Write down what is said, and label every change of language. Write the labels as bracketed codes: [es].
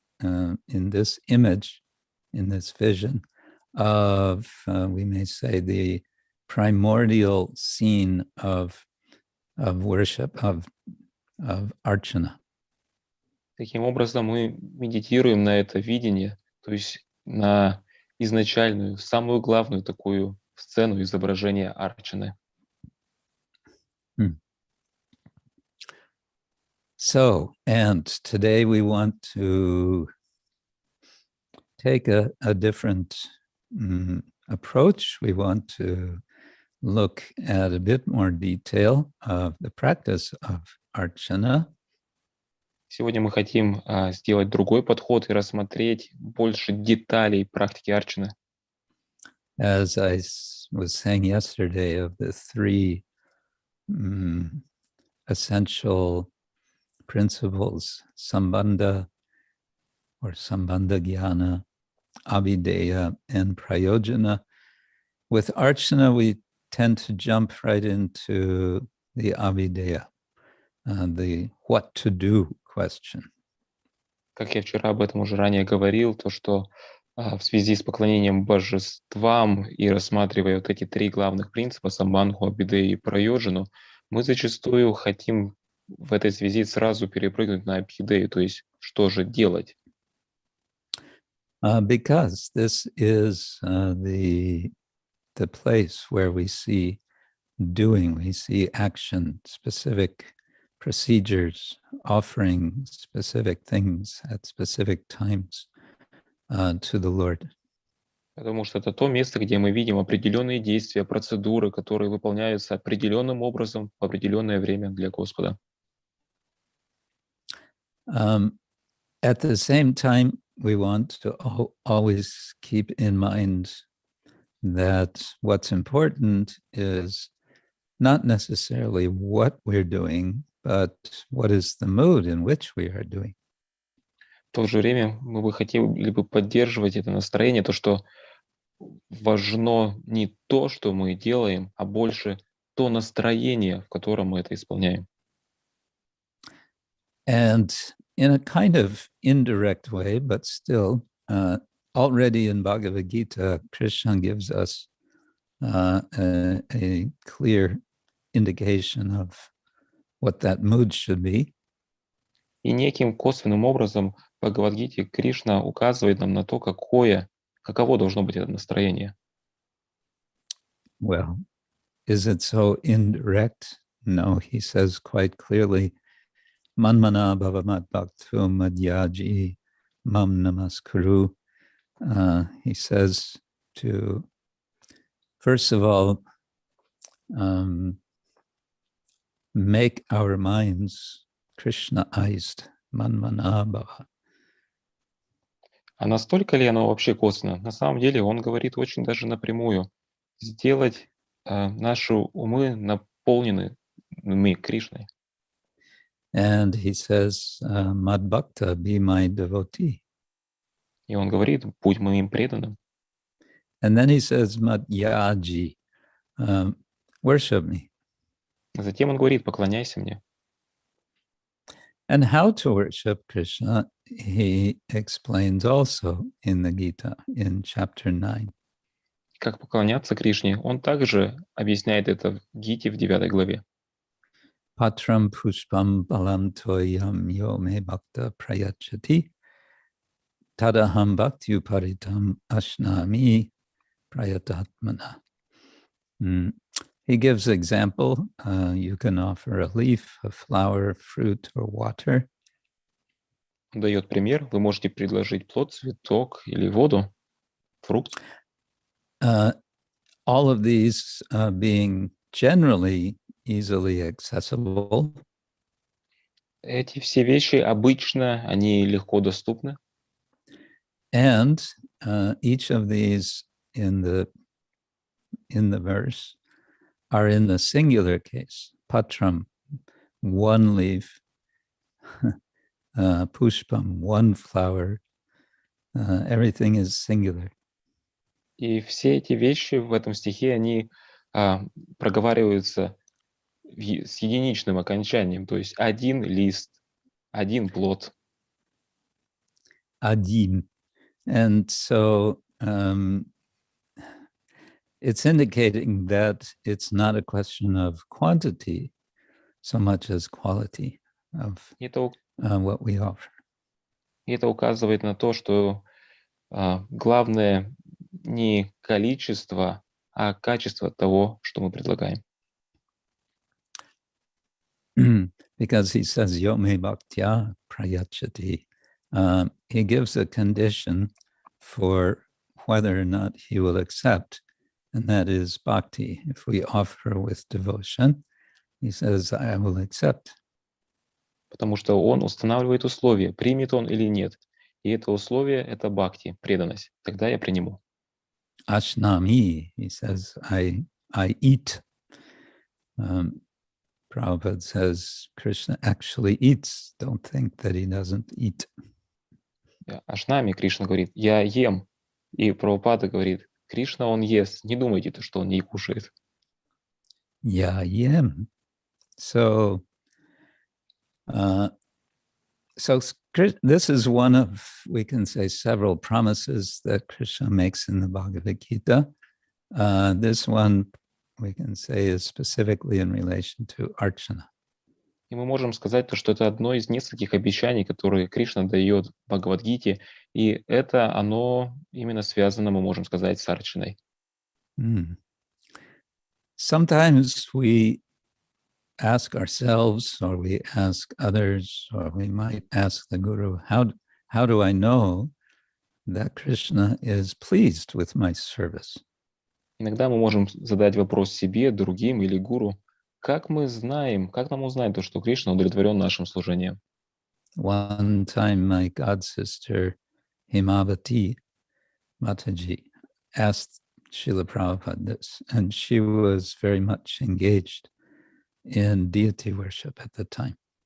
[en] in this image, in this vision of, we may say, the primordial scene of worship, of Archana. [ru] Таким образом, мы медитируем на это видение, то есть на изначальную, самую главную такую сцену изображения Арчаны. [en] So, and today we want to take a different approach. We want to look at a bit more detail of the practice of Archana. [ru] Сегодня мы хотим сделать другой подход и рассмотреть больше деталей практики Арчаны. [en] As I was saying yesterday, of the three essential principles, Sambandha or Sambandha Jnana, Abidiyah, and Prayojana. With Archana, we tend to jump right into the Abidiyah, the what to do question. [ru] Как я вчера об этом уже ранее говорил, то что в связи с поклонением божествам и рассматривая вот эти три главных принципа самбандху, абидею и прайоджану, мы зачастую хотим в этой связи сразу перепрыгнуть на абидею, то есть что же делать? [en] Because this is the place where we see doing, we see action, specific procedures, offering specific things at specific times to the Lord. [ru] Потому что это то место, где мы видим определенные действия, процедуры, которые выполняются определенным образом в определенное время для Господа. [en] At the same time, we want to always keep in mind that what's important is not necessarily what we're doing, but what is the mood in which we are doing. [ru] В то же время мы бы хотели бы поддерживать это настроение, то, что важно не то, что мы делаем, а больше то настроение, в котором мы это исполняем. [en] And in a kind of indirect way, but still, already in Bhagavad Gita, Krishna gives us a clear indication of what that mood should be. [ru] И неким косвенным образом в Бхагавад-гите Кришна указывает нам на то, каково должно быть это настроение. [en] Well, is it so indirect? No, he says quite clearly, [sa] Manmana bhavamat bhaktu madhyaji mam namaskuru. [en] He says to, first of all, make our minds Krishnaized, [sa] manmana bhava. [ru] А настолько ли оно вообще косвенно? На самом деле он говорит очень даже напрямую. Сделать наши умы наполненными Кришной. [en] And he says, Mad Bhakta, be my devotee. [ru] И он говорит, будь моим преданным. [en] And then he says, Mad Yaji, worship me. [ru] Затем он говорит, поклоняйся мне. [en] And how to worship Krishna, he explains also in the Gita, in chapter 9. [ru] Как поклоняться Кришне, он также объясняет это в Гите в 9 главе. [sa] Patram pushpam balam toyam yo me bhakta prayachati tadaham bhakti uparitam ashnami prayatatmana. [en] He gives example. You can offer a leaf, a flower, fruit, or water. [ru] Он дает пример. Вы можете предложить плод, цветок или воду, фрукт. [en] All of these being generally easily accessible. [ru] Эти все вещи обычно, они легко доступны. [en] And each of these in the verse are in the singular case. Patram, one leaf. Pushpam, one flower. Everything is singular. [ru] И все эти вещи в этом стихе, они проговариваются с единичным окончанием, то есть один лист, один плод. adim. [en] And so it's indicating that it's not a question of quantity so much as quality of what we offer. [ru] Это указывает на то, что главное не количество, а качество того, что мы предлагаем. [en] Because he says, [sa] Yome Bhaktya Prayachati. [en] He gives a condition for whether or not he will accept, and that is bhakti. If we offer with devotion, he says, I will accept. [ru] Потому что он устанавливает условия, примет он или нет. И это условие — это бхакти, преданность. Тогда я приниму. [en] Ashnami, he says, I eat. Prabhupada says, Krishna actually eats. Don't think that he doesn't eat. [ru] Ашнами Кришна говорит, я ем. И Прабхупада говорит, Кришна, он ест. Не думайте, что он не кушает. Я ем. [en] So this is one of, we can say, several promises that Krishna makes in the Bhagavad Gita. This one, we can say, is specifically in relation to Archana. [ru] И мы можем сказать, что это одно из нескольких обещаний, которые Кришна дает в Бхагавад-гите, и это оно именно связано, мы можем сказать, с Арчаной. [en] Sometimes we ask ourselves, or we ask others, or we might ask the Guru, how do I know that Krishna is pleased with my service? [ru] Иногда мы можем задать вопрос себе, другим или гуру, как мы знаем, как нам узнать то, что Кришна удовлетворен нашим служением? [en] One time my god sister Himavati Mataji asked Srila Prabhupada this, and she was very much engaged in deity worship at the time.